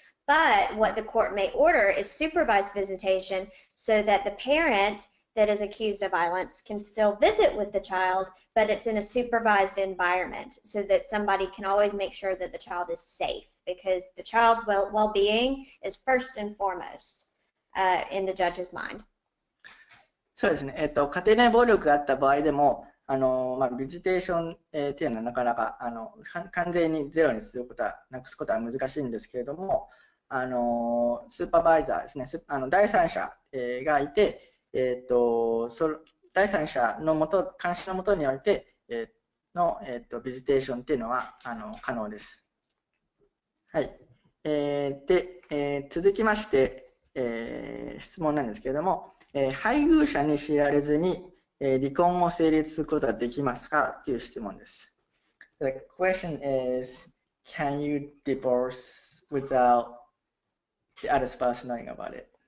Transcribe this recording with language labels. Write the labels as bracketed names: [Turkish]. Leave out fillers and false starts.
[English] But what the court may order is supervised visitation so that the parent that is accused of violence can still visit with the child, but it's in a supervised environment so that somebody can always make sure that the child is safe, because the child's well-being is first and foremost in the judge's mind. [Japanese] そうですね。家庭内暴力があった場合でも、ビジテーション、っていうのはなかなか完全にゼロになくすことは難しいんですけれども、スーパーバイザーですね、第三者、がいて、第三者の監視のもとにおいて、ビジテーションっていうのは可能です。はい。で、続きまして、質問なんですけれども、配偶者に知られずに離婚を成立することはできますかという質問です。 [English] The question is, can you divorce without the other spouse knowing about it?